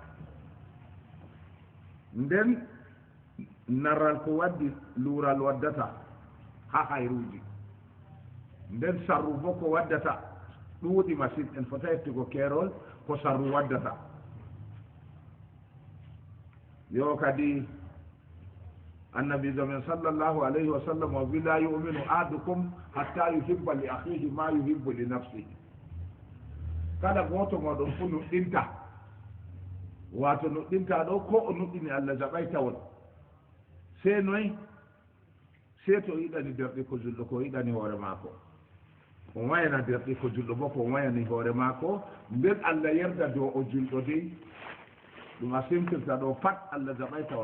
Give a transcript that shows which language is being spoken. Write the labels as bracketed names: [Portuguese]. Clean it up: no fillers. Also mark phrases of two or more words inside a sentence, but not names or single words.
[Fula] nden narral ko waddi luural waddata ha hayruji, nden sarru bo ko waddata ɗuuɗi masin, en fota hettugo keerol ko sarru waddata. yo kadi annabijo men [Arabic] صلى الله عليه وسلم [Fula] o wi [Arabic] لا يؤمن أحدكم حتى يحب لأخيه ما يحب لنفسه. [Fula] kala goto moɗon fu nuɗɗinta, wato nuɗɗinta ɗo ko o nuɗɗini Allah jaɓay tawon. sei noy? sei to yiɗani derɗi ko julɗo ko yiɗani hoore maako, o wayana derɗi ko julɗo bo ko wayani hoore maako, nden Allah yerda dow o julɗo dey ɗum a simtirta ɗo pat Allah jaɓay tawon.